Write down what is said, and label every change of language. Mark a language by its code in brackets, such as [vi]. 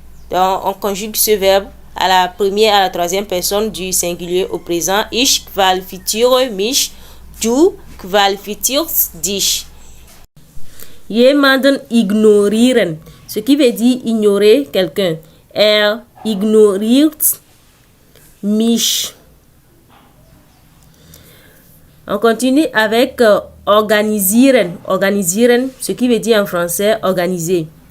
[fr] Donc, on conjugue ce verbe à la première et à la troisième personne du singulier au présent. [de] Ich qualifiziere mich, du qualifizierst dich. Jemanden ignorieren, [fr] ce qui veut dire ignorer quelqu'un. [de] Ignoriert mich. [fr] On continue avec organisieren. Organisieren, ce qui veut dire en français organiser.